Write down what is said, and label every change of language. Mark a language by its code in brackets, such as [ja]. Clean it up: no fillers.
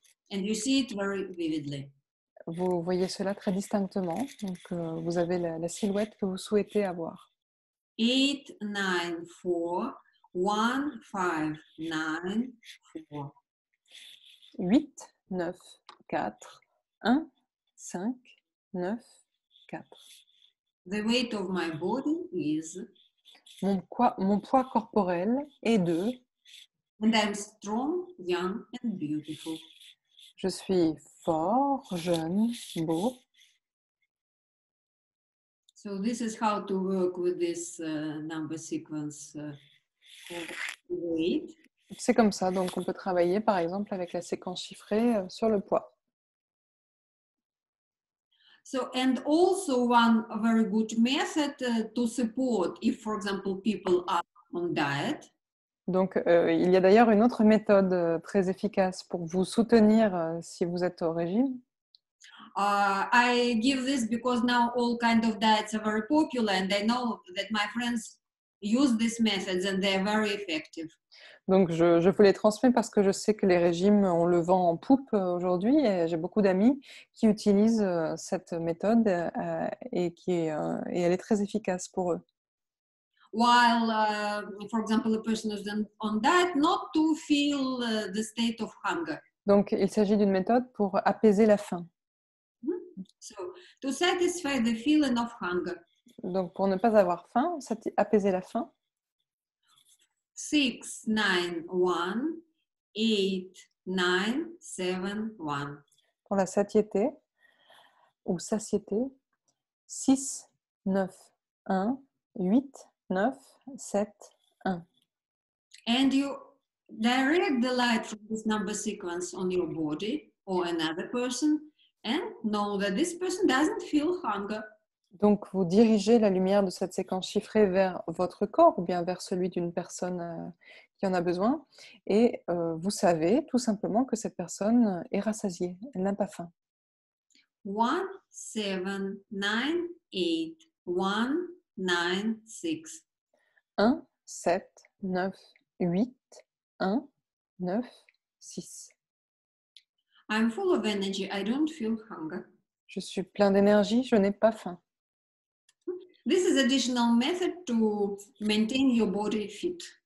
[en] And you see it very vividly. [fr] Vous voyez cela très distinctement. Donc, vous avez la silhouette que vous souhaitez avoir. [en] 8, 9, 4, 1, 5, 9, 4. [fr] 8, 9, 4, 1, 5, 9, 4. [en] The weight of my body is... [fr] Mon poids corporel est de... [en] And I'm strong, young and beautiful. [fr] Je suis fort, jeune, beau. [en] So this is how to work with this number sequence weight. [fr] C'est comme ça, donc on peut travailler par exemple avec la séquence chiffrée sur le poids. [en] So, and also one very good method to support if, for example, people are on diet. [fr] Donc, il y a d'ailleurs une autre méthode très efficace pour vous soutenir si vous êtes au régime. [en] I give this because now all kind of diets are very popular, and I know that my friends use these methods and they are very effective. [fr] Donc, je vous les transmets parce que je sais que les régimes, on le vend en poupe aujourd'hui et j'ai beaucoup d'amis qui utilisent cette méthode et elle est très efficace pour eux. [en] While, for example, a person is on diet, not to feel the state of hunger. [fr] Donc, il s'agit d'une méthode pour apaiser la faim. [en] So, to satisfy the feeling of hunger. [fr] Donc, pour ne pas avoir faim, apaiser la faim. [en] 6, 9, 1, 8, 9, 7, 1. [fr] Pour la satiété ou satiété, 6, 9, 1, 8, 9, 7, 1. [en] And you direct the light from this number sequence on your body or another person and know that this person doesn't feel hunger. [fr] Donc, vous dirigez la lumière de cette séquence chiffrée vers votre corps ou bien vers celui d'une personne qui en a besoin. Et vous savez tout simplement que cette personne est rassasiée, elle n'a pas faim. [en] 1, 7, 9, 8, 1, 9, 6. [fr] 1, 7, 9, 8, 1, 9, 6. [en] I'm full of energy, I don't feel hunger. [fr] Je suis plein d'énergie, je n'ai pas faim. [en] This is additional method to maintain your body fit.